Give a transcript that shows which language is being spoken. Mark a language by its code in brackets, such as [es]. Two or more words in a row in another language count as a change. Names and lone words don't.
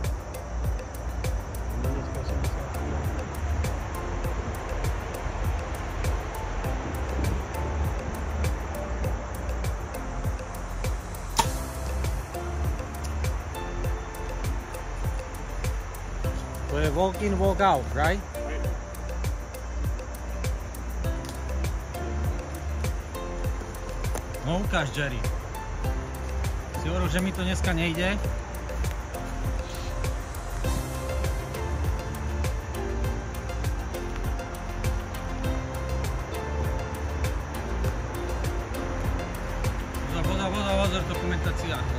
[sk] Dneska 80. To je [en] walk in, walk out, right? [sk] No ukáž, Jerry. Si hovoril, že mi to dneska nejde. Pozor, dokumentácia.